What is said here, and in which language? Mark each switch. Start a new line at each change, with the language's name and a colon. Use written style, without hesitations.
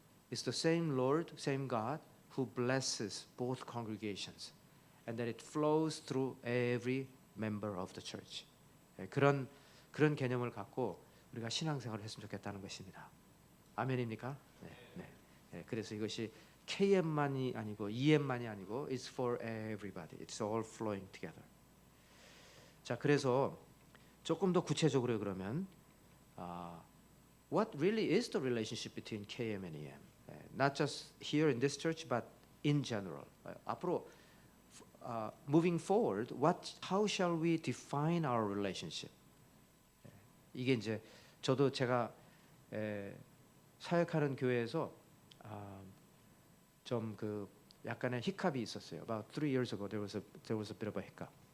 English: It's the same Lord, same God who blesses both congregations and that it flows through every member of the church. 그런
Korean: 그런 개념을 갖고 우리가 신앙생활을 했으면 좋겠다는 것입니다. 아멘입니까? 네, 네. 네, 그래서 이것이 KM만이 아니고 EM만이 아니고
English: it's for everybody. It's all flowing together.
Korean: 자, 그래서 조금 더 구체적으로 그러면
English: what really is the relationship between KM and EM? Not just here in this church, but in general.
Korean: 앞으로
English: moving forward, how shall we define our relationship?
Korean: 이게 이제 저도 제가 사역하는 교회에서 좀 그 약간의 히캅이 있었어요.
English: About 3 years ago, there was a bit of a hiccup.